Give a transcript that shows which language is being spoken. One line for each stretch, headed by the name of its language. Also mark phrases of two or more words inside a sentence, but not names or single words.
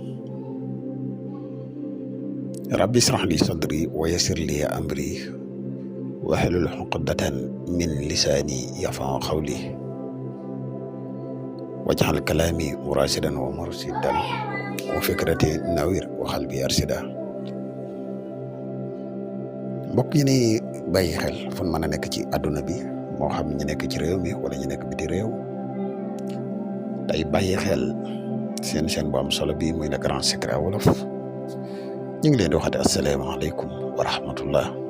Arabic: ربي اشرح لي صدري ويسر لي أمري واحلل عقدة من لساني يفقهوا قولي واجعل كلامي مراشدا ومرشدا وفكرتي نوير وقلبي أرشدا.
Wolof: mbokk yi ni bàyyi xel fu mën a nekk ci àdduna bi moo xam ñu nekk ci réew mi wala ñu nekk biti réew tey bàyyi xel seen chaîne bu am solo bi muy Le Grand Secret Wolof ñu ngi leen di waxati
Arabic: السلام عليكم ورحمة الله.